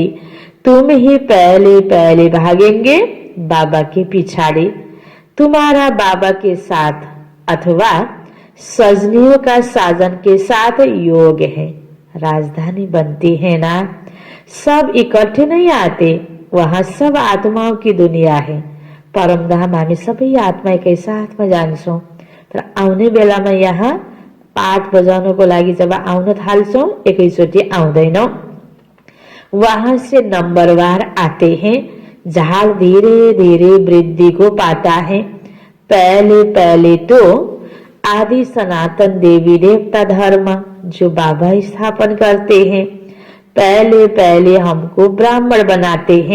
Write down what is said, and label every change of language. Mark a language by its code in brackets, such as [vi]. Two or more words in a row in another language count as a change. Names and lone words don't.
[hi] तुम ही पहले पहले भागेंगे बाबा के पिछाड़ी। तुम्हारा बाबा के साथ अथवा सजनियों का साजन के साथ योग है। राजधानी बनती है ना, सब इकट्ठे नहीं आते। वहां सब आत्माओं की दुनिया है। [ne] परमधाम हामी सबै आत्मा एकै साथमा जान्छौं। तर आउने बेलामा यहाँ पाठ बजाउनको लागि जब आउन थाल्छौं एकैचोटि आउँदैनौं। [hi] वहां से नंबरवार आते हैं। झाड़ धीरे धीरे वृद्धि को पाता है। पहले पहले तो आदि सनातन देवी देवता धर्म जो बाबा स्थापन करते हैं, पहले पहले हमको ब्राह्मण बनाते हैं।